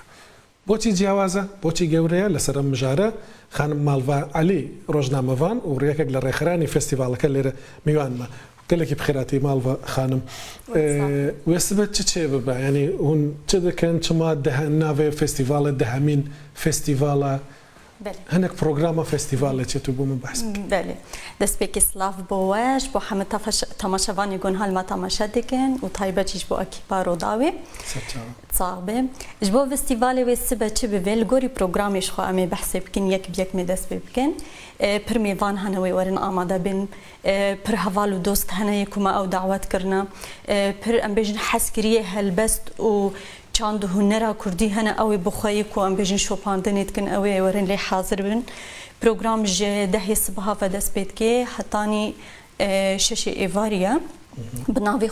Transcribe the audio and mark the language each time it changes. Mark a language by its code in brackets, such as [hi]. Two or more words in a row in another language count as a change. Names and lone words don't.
[ckb] بۆچی جیاوازە بۆچی گەورەیە لەسەر ئەم مژارە خانم ماڵڤا عەلی ڕۆژنامەڤان و ڕێیەکێک لە ڕێکخرانی فستیڤالەکە لێرە میوانمە [ku] گەلێکی بخێراتی ماڵڤا خانم وێستبێت چێ ببە ینی هون چ دەکەن چما ناوێ فستیڤالە دەهەمین فستیڤالە هەنێک پرۆگرامە فستیڤالە چێت و بۆ من بەحس بەێ دەستپێکی سلااف بۆوەش بۆ هەمە تەماشەوانی گۆن هەلما تەماشا دەکەن و تایبەتیش بۆ ئەکیپا ڕۆداوێ چاابێ ji bo festîvalê wê sibe çi bibe li gorî programê xwe em ê behsê bikin yek bi yek mê dest pê bikin pir mêvan hene wê werin amade bin pir heval û dost hene ku me ew dawet kirine pir em bêjin heskiriyê helbest û çand û hunera Kurdî hene ew ê bixweyî ku em bêjin şopandinê dikin ew ê werin lê hazir bin program ji 10 sibiha ve dest pê dike hetanî şeşê êvariye bi navê